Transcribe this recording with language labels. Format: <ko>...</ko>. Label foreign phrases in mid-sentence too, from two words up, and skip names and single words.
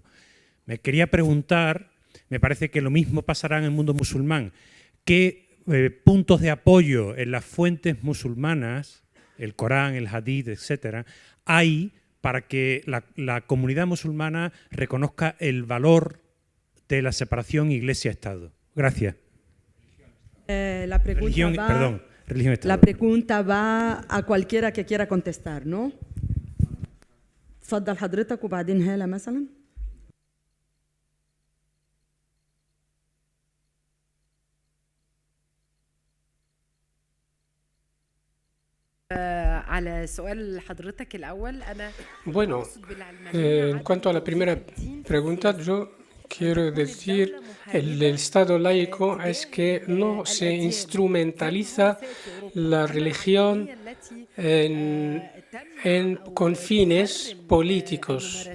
<es>Me quería preguntar, me parece que lo mismo pasará en el mundo musulmán, ¿qué puntos de apoyo en las fuentes musulmanas, el Corán, el Hadith, etcétera, hay para que la comunidad musulmana reconozca el valor de la separación Iglesia-Estado? Gracias. La pregunta va a cualquiera que quiera contestar, ¿no?</es> <ar>تفضل حضرتك وبعدين هالة مثلا. على سؤال حضرتك الأول أنا</ar> <es>Bueno, en cuanto a la primera pregunta, yo quiero decir el Estado laico es que no se instrumentaliza la religión con fines políticos.</es>